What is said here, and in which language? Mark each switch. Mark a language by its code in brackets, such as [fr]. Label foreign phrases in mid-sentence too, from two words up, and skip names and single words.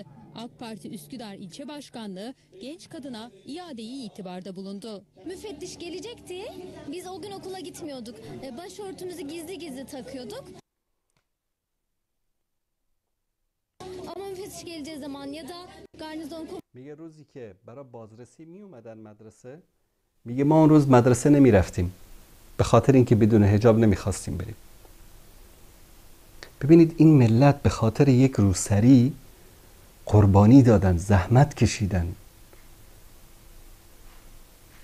[tr] AK Parti Üsküdar İlçe Başkanlığı genç kadına iade-i itibarda bulundu. Müfettiş gelecekti. Biz o gün okula gitmiyorduk. Başörtümüzü gizli gizli takıyorduk. Ama müfettiş geleceği zaman ya da garnizon [fa] میگه روزی که برای بازرسی می اومدن مدرسه، میگه ما اون روز مدرسه نمی رفتیم به خاطر اینکه بدون حجاب نمیخواستیم بریم. ببینید این ملت به خاطر یک روسری قربانی دادن، زحمت کشیدن.